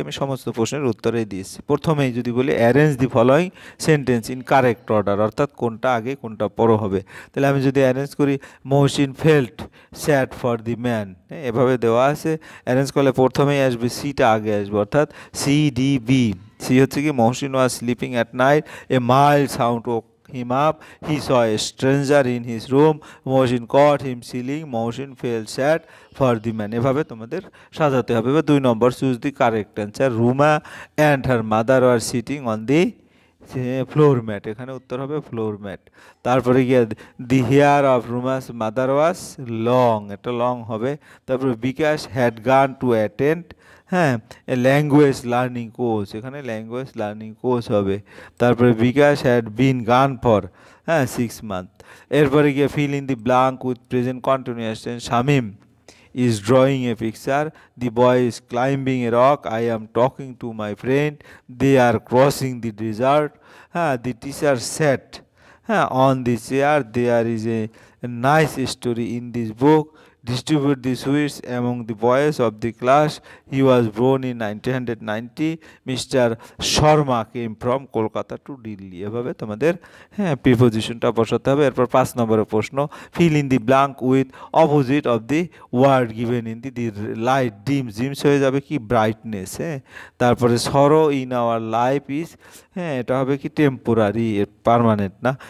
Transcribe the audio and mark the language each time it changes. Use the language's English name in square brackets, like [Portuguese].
[Bangla] আমি সমস্ত প্রশ্নের উত্তরেই দিয়েছি। প্রথমেই যদি বলি [English] arrange the following sentence in correct order, [Bangla] অর্থাৎ কোনটা আগে কোনটা পরে হবে। তাহলে আমি যদি অ্যারেঞ্জ করি, [English] Mohsin felt sad for the man, [Bangla] এভাবে দেওয়া আছে। অ্যারেঞ্জ করলে প্রথমেই আসবে সিটা আগে আসবে, অর্থাৎ CDB। সি হচ্ছে কি, [English] Mohsin was sleeping at night, a mild sound woke him up, he saw a stranger in his room, Mohsin caught him stealing, Mohsin felt sad for the man। [Bangla] এভাবে তোমাদের সাজাতে হবে। এবার 2 নম্বর, [English] Choose the correct answer. Ruma and her mother were sitting on the floor mat, [Bangla] এখানে উত্তর হবে floor mat. তারপরে গিয়ে [English] the hair of Ruma's mother was long, [Bangla] এটা লং হবে। [English] তারপরে Bikash had gone to attend, হ্যাঁ, language learning course, [Bangla] এখানে ল্যাঙ্গুয়েজ লার্নিং কোর্স হবে। [English] তারপরে Bikash had been gone for 6 months। এরপরে গিয়ে fill in the blank with present continuous tense. Shamim is drawing a picture, the boy is climbing a rock, I am talking to my friend, they are crossing the desert, the teacher sat on the chair, there is a nice story in this book, distribute the sweets among the boys of the class, he was born in 1990, Mr. Sharma came from Kolkata to Delhi। [Bangla] এভাবে তোমাদের প্রিপোজিশনটা বসাতে হবে। এরপর 5 নম্বরের প্রশ্ন, [English] fill in the blank with opposite of the word given in the light dims, dims [Bangla] হয়ে যাবে কি [English] Brightness. তারপরে sorrow in our life is, [Bangla] এটা হবে কি [English] Temporary, permanent না।